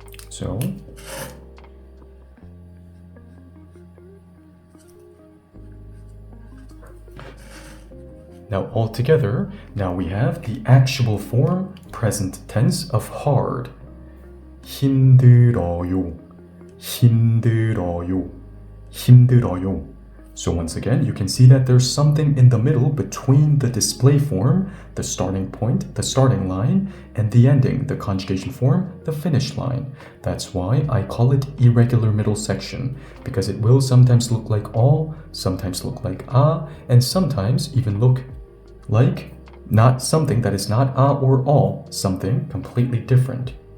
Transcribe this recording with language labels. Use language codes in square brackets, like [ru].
[en] So, now all together, now we have the actual form, present tense of hard. [ko] 힘들어요, 힘들어요, 힘들어요. [en] So once again, you can see that there's something in the middle between the display form, the starting point, the starting line, and the ending, the conjugation form, the finish line. That's why I call it irregular middle section, because it will sometimes look like all, sometimes look like a, and sometimes even look like not something that is not a or all, something completely different.